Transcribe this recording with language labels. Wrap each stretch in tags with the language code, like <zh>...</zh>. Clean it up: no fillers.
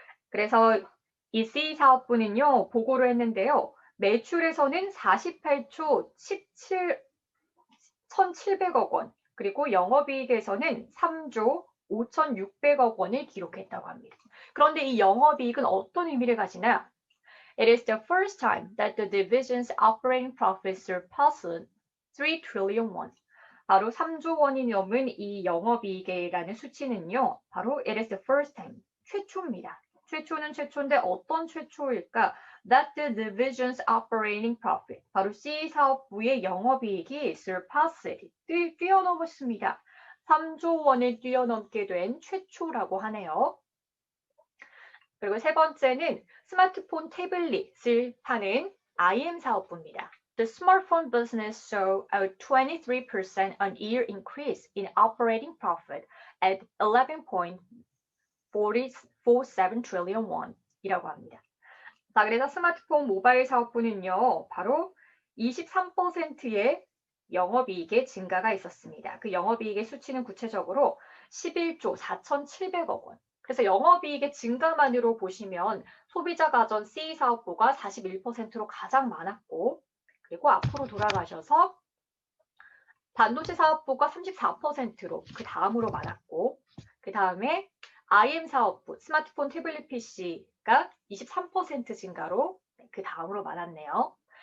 <ko>그래서 이 C 사업부는요, 보고를 했는데요. 매출에서는 48조 1,700억 원, 그리고 영업이익에서는 3조 5,600억 원을 기록했다고 합니다. 그런데 이 영업이익은 어떤 의미를 가지나?</ko> <en>It is the first time that the division's operating profit surpassed 3 trillion won.</en> <ko>바로 3조 원이 넘은 이 영업이익이라는 수치는요. 바로</ko> <en>it is the first time,</en> <ko>최초입니다. 최초는 최초인데 어떤 최초일까?</ko> <en>That the division's operating profit.</en> <ko>바로 C 사업부의 영업이익이 surpassed. 뛰어넘었습니다. 3조 원을 뛰어넘게 된 최초라고 하네요. 그리고 세 번째는 스마트폰 태블릿을 파는 IM 사업부입니다.</ko> <en>The smartphone business saw a 23% on-year increase in operating profit at 11.47 trillion won</en> <ko>이라고 합니다. 자, 그래서 스마트폰 모바일 사업부는요, 바로 23%의 영업이익의 증가가 있었습니다. 그 영업이익의 수치는 구체적으로 11조 4,700억 원. 그래서 영업이익의 증가만으로 보시면 소비자 가전 C 사업부가 41%로 가장 많았고, 그리고 앞으로 돌아가셔서 반도체 사업부가 34%로 그 다음으로 많았고, 그 다음에 IM 사업부, 스마트폰 태블릿 PC가 23% 증가로 그 다음으로 많았네요.</ko>